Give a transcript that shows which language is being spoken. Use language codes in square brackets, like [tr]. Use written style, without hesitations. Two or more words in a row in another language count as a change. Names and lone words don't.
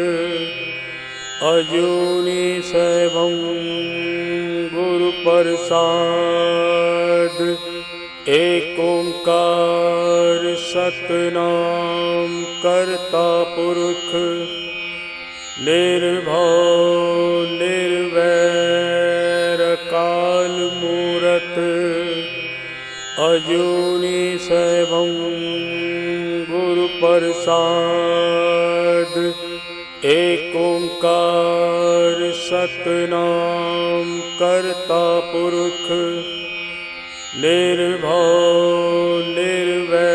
[pa] ਅਜੂਨੀ ਸੈਭੰ ਗੁਰਪ੍ਰਸਾਦਿ। ਇਕ ਓਅੰਕਾਰ ਸਤਿਨਾਮੁ ਕਰਤਾ ਪੁਰਖੁ ਨਿਰਭਉ ਨਿਰਵੈਰੁ ਕਾਲ ਮੂਰਤਿ। ਅਜੂਨੀ ਸੈਭੰ ਗੁਰਪ੍ਰਸਾਦਿ। ਇਕ ਓਅੰਕਾਰ ਸਤਿਨਾਮੁ ਕਰਤਾ ਪੁਰਖੁ ਨਿਰਭਉ ਨਿਰਵੈਰੁ